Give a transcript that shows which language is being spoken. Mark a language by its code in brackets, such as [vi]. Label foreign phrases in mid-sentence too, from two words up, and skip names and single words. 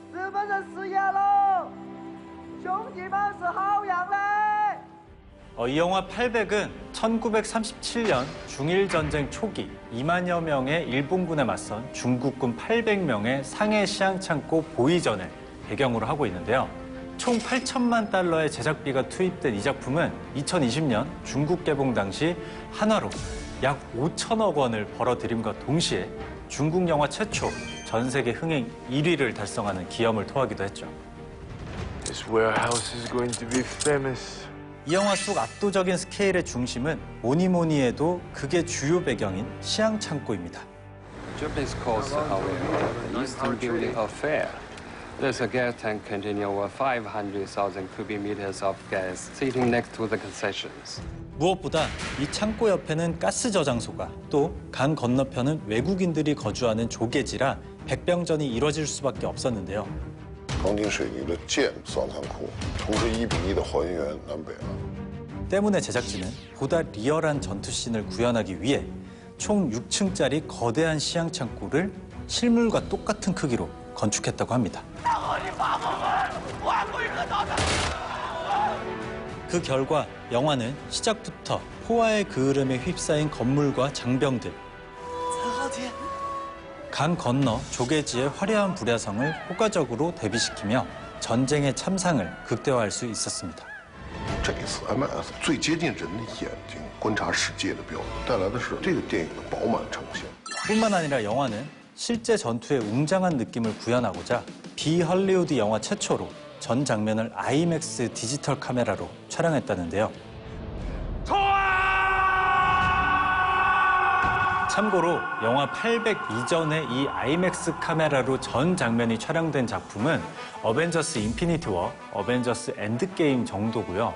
[ko] 이 영화 800은 1937년 중일전쟁 초기 2만여 명의 일본군에 맞선 중국군 800명의 상해 시향창고 보위전을 배경으로 하고 있는데요. 총 8천만 달러의 제작비가 투입된 이 작품은 2020년 중국 개봉 당시 한화로 약 5천억 원을 벌어들임과 동시에 중국 영화 최초 전 세계 흥행 1위를 달성하는 기염을 토하기도 했죠. [en] This warehouse is going to be famous. [ko] 이 영화 속 압도적인 스케일의 중심은 뭐니 해도 그게 주요 배경인 시향창고입니다. [en] Japanese calls the Eastern Building a fair. There's a gas tank containing over 500,000 cubic meters of gas sitting next to the concessions. [ko] 무엇보다 이 창고 옆에는 가스 저장소가 또 강 건너편은 외국인들이 거주하는 조계지라 백병전이 이뤄질 수밖에 없었는데요. [zh] 钢筋水泥的建造仓库，同时1:1的还原南北岸。 [ko] 때문에 제작진은 보다 리얼한 전투씬을 구현하기 위해 총 6층짜리 거대한 시향창고를 실물과 똑같은 크기로 건축했다고 합니다. 그 결과 영화는 시작부터 포화의 그을음에 휩싸인 건물과 장병들, 강 건너 조계지의 화려한 불야성을 효과적으로 대비시키며 전쟁의 참상을 극대화할 수 있었습니다. [zh] 这一次 MF 最接近人的眼睛观察世界的标准，带来的是这个电影的饱满呈现。 [ko] 뿐만 아니라 영화는 실제 전투의 웅장한 느낌을 구현하고자 비헐리우드 영화 최초로 전 장면을 IMAX 디지털 카메라로 촬영했다는데요. 참고로 영화 800 이전에 이 IMAX 카메라로 전 장면이 촬영된 작품은 어벤져스 인피니티 워, 어벤져스 엔드게임 정도고요.